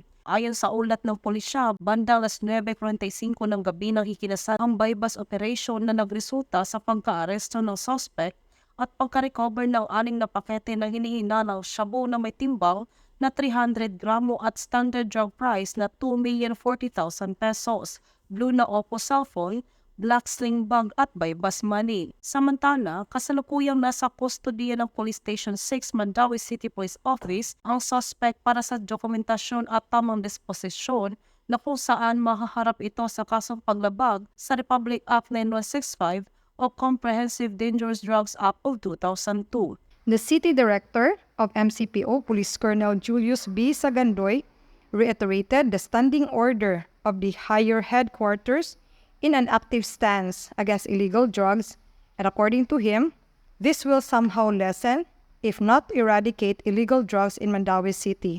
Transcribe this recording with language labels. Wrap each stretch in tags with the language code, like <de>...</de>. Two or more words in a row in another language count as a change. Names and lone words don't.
<tl>Ayon sa ulat ng pulisya, bandang alas 9:45 ng gabi nang ikinasal ang</tl> <en>buy-bust operation</en> <tl>na nagresulta sa pagka-aresto ng suspect at pagka-recover ng 6 na pakete na hinihinalang shabu na may timbang na 300 gramo at</tl> <en>standard drug price</en> <tl>na 2,040,000 pesos, blue na Oppo cellphone,</tl> <en>black sling bag</en> <tl>at</tl> <en>buy-bust money.</en> <tl>Samantala, kasalukuyang nasa kustodiya ng Police Station 6 Mandawi City Police Office ang suspect para sa dokumentasyon at tamang disposisyon na kung saan mahaharap ito sa kasong paglabag sa Republic Act 9165 o Comprehensive Dangerous Drugs Act of 2002.</tl> <en>The City Director of MCPO, Police Colonel Julius B. Sagandoy, reiterated the standing order of the higher headquarters in an active stance against illegal drugs, and according to him, this will somehow lessen, if not eradicate, illegal drugs in Mandawi City.</en>